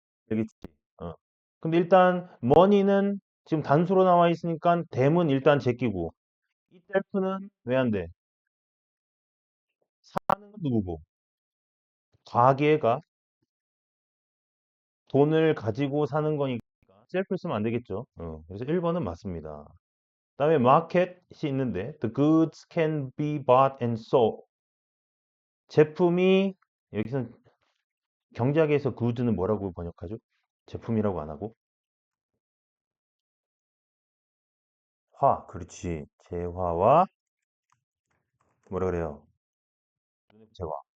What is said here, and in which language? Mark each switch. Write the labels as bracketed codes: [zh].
[ko] 알겠지? 어. 근데 일단 money는 지금 단수로 나와 있으니까 대문 일단 제끼고 itself는 왜 안 돼? 사는 건 누구고? 가계가 돈을 가지고 사는 거니까 셀프 쓰면 안 되겠죠. 그래서 1번은 맞습니다. 그다음에 마켓이 있는데 [en] the goods can be bought and sold. [ko] 제품이 여기서는 경제학에서 good는 뭐라고 번역하죠? 제품이라고 안 하고 화, 그렇지. 재화와 뭐라 그래요? 재화.